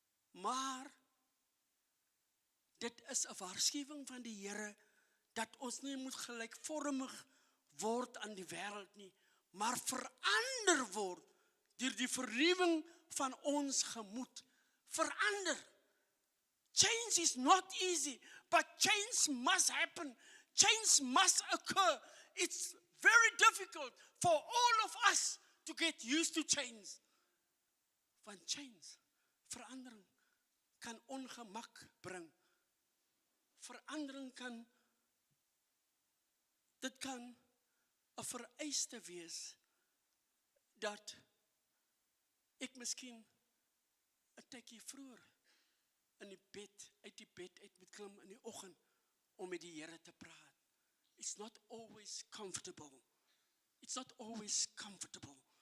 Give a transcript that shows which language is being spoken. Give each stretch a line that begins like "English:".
Afrikaans: Maar dit is 'n waarskuwing van die Here dat ons nie moet gelykvormig word aan die wêreld nie, maar verander word deur die vernuwing van ons gemoed. Verander.
English: Change is not easy, but change must happen. Change must occur. It's very difficult for all of us to get used to change.
Afrikaans: Want change, verandering, kan ongemak bring. Verandering dit kan 'n vereiste wees dat ek miskien 'n tikkie vroeër uit die bed uit moet klim in die oggend om met die Here te praat.
English: It's not always comfortable. It's not always comfortable.